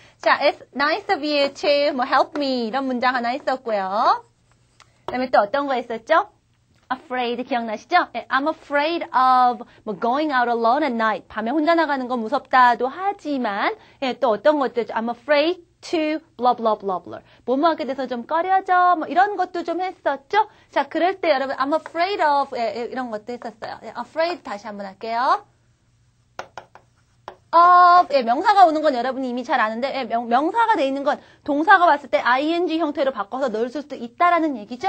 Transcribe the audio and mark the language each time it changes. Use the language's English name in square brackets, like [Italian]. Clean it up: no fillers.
[Korean] 자, [English] It's nice of you to help me [Korean] 이런 문장 하나 있었고요. 그 다음에 또 어떤 거 있었죠? afraid 기억나시죠? [English] I'm afraid of going out alone at night. [Korean] 밤에 혼자 나가는 건 무섭다도 하지만 또 어떤 것도 있죠? [English] I'm afraid to blah blah blah blah. [Korean] 뭐뭐 하게 돼서 좀 꺼려져. 이런 것도 좀 했었죠? 자, 그럴 때 여러분 [English] I'm afraid of [Korean] 이런 것도 했었어요. afraid 다시 한번 할게요. 명사가 오는 건 여러분이 이미 잘 아는데 명사가 돼 있는 건 동사가 왔을 때 ing 형태로 바꿔서 넣을 수도 있다라는 얘기죠.